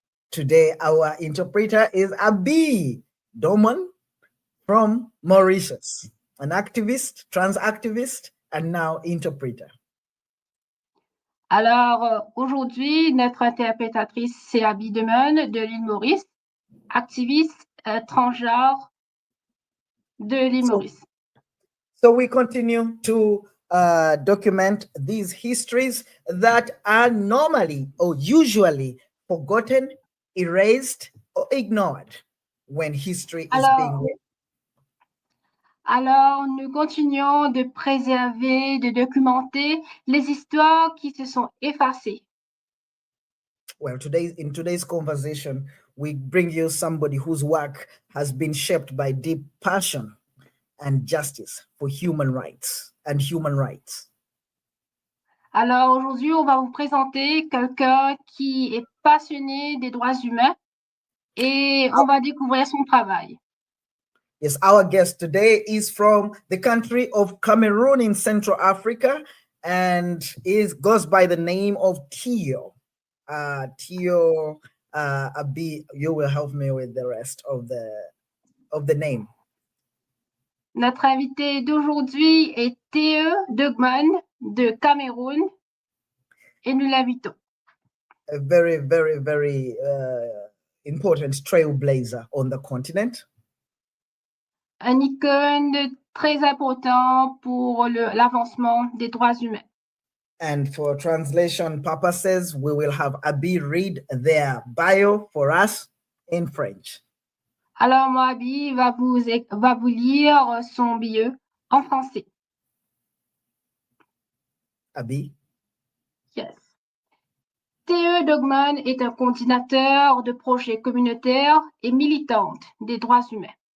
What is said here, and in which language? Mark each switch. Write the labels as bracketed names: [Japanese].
[English] Today, our interpreter is Abi Doman from Mauritius, an activist, trans activist, and now interpreter. [French] Alors, aujourd'hui, notre interprétatrice, c'est Abi Demen de l'île Maurice, activiste transgenre de l'île Maurice. [English] So we continue to document these histories that are normally or usually forgotten, erased, or ignored when history is being written. [French] Alors, nous continuons de préserver, de documenter les histoires qui se sont effacées. [English] Well, in today's conversation, we bring you somebody whose work has been shaped by deep passion and justice for human rights and human rights. [French] Alors, aujourd'hui, on va vous présenter quelqu'un qui est passionné des droits humains et on va découvrir son travail. [English] Yes, our guest today is from the country of Cameroon in Central Africa and goes by the name of Theo. Theo, Abi, you will help me with the rest of the name. [French] Notre invité d'aujourd'hui est Théo Dongmo de Cameroun et nous l'invitons. [English] A very, very, very important trailblazer on the continent. [French] Un icône très important pour l'avancement des droits humains. [English] And for translation purposes, we will have Abi read their bio for us in French. [French] Alors, moi, Abi va vous lire son bio en français. Abi? Yes. Théo Dongmo est un coordinateur de projets communautaires et militante des droits humains.